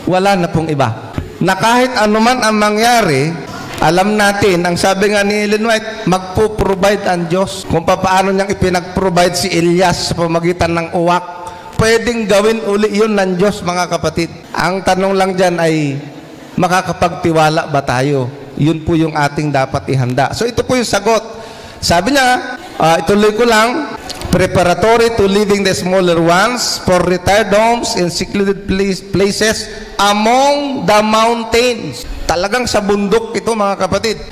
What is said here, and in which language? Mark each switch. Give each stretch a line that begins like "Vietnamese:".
Filipino: Wala na pong iba. Na kahit anuman ang mangyari, alam natin, ang sabi nga ni Ellen White, magpo-provide ang Diyos. Kung paano niyang ipinag-provide si Elias sa pamagitan ng uwak, pwedeng gawin uli yun ng Diyos mga kapatid. Ang tanong lang dyan ay, makakapagtiwala ba tayo? Yun po yung ating dapat ihanda. So ito po yung sagot. Sabi niya, ituloy ko lang,
English: preparatory to leaving the smaller ones for retired homes in secluded places among the mountains.
Filipino: Talagang sa bundok ito mga kapatid.